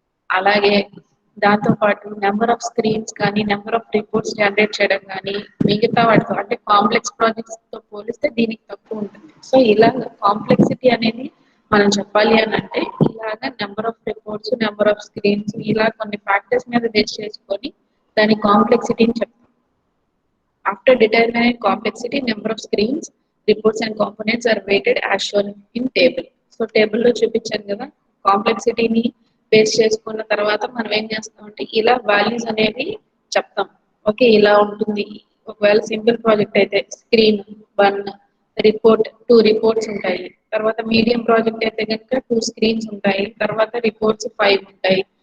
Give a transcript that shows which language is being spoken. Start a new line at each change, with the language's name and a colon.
Telugu: అలాగే దాంతో పాటు నెంబర్ ఆఫ్ స్క్రీన్స్ కానీ నెంబర్ ఆఫ్ రిపోర్ట్స్ జనరేట్ చేయడం కానీ మిగతా వాటితో అంటే కాంప్లెక్స్ ప్రాజెక్ట్స్ తో పోలిస్తే దీనికి తక్కువ ఉంటుంది. సో ఇలా కాంప్లెక్సిటీ అనేది మనం చెప్పాలి అని అంటే ఇలాగా number of reports, number of screens, ఇలా కొన్ని ఫ్యాక్టర్స్ మీద బేస్ చేసుకొని దాని కాంప్లెక్సిటీని చెప్తాం.
English: After determining complexity, number of screens, reports and components are weighted as shown in table.
Telugu: So టేబుల్లో చూపించాను కదా, కాంప్లెక్సిటీని బేస్ చేసుకున్న తర్వాత మనం ఏం చేస్తామంటే ఇలా వాల్యూస్ అనేవి చెప్తాం. ఓకే, ఇలా ఉంటుంది. ఒకవేళ సింపుల్ ప్రాజెక్ట్ అయితే స్క్రీన్ 1, రిపోర్ట్ 2 రిపోర్ట్స్ ఉంటాయి. తర్వాత మీడియం ప్రాజెక్ట్ అయితే కనుక 2 స్క్రీన్స్ ఉంటాయి, తర్వాత రిపోర్ట్స్ 5 ఉంటాయి.